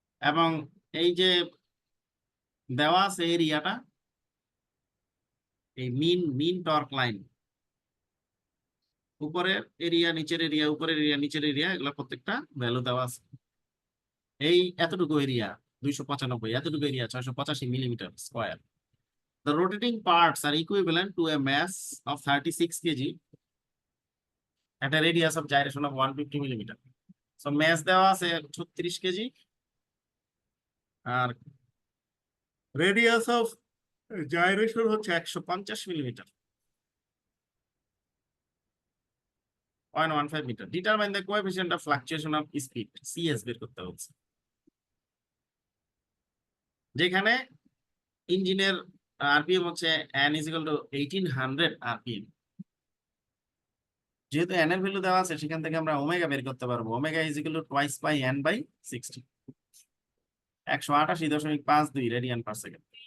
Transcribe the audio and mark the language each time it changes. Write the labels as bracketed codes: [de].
[bn] এবং এই যে দেওয়া আছে এরিয়াটা, এই মিন টর্ক লাইন, উপরের এরিয়া নিচের এরিয়া, উপরের এরিয়া নিচের এরিয়া, এগুলো প্রত্যেকটা ভ্যালু দেওয়া আছে। এই এতটুকু এরিয়া 295, এতটুকু area 685 millimetre square. [en] The rotating parts are equivalent to a mass of 36 kg at a radius of gyration of 150 millimeter. [bn] So mass দেওয়া আছে 36 KG, আর radius of gyration হচ্ছে 150 millimetre, 0.15 metre. [en] Determine the coefficient of fluctuation of speed, CS [bn] বের করতে হচ্ছে। যেখানে ইঞ্জিনের RPM হচ্ছে n = 1800 RPM. যেহেতু n এর ভ্যালু দেওয়া আছে, সেখান থেকে আমরা ওমেগা বের করতে পারবো। ওমেগা = twice পাই n/60, 188.52 রেডিয়ান পার সেকেন্ড।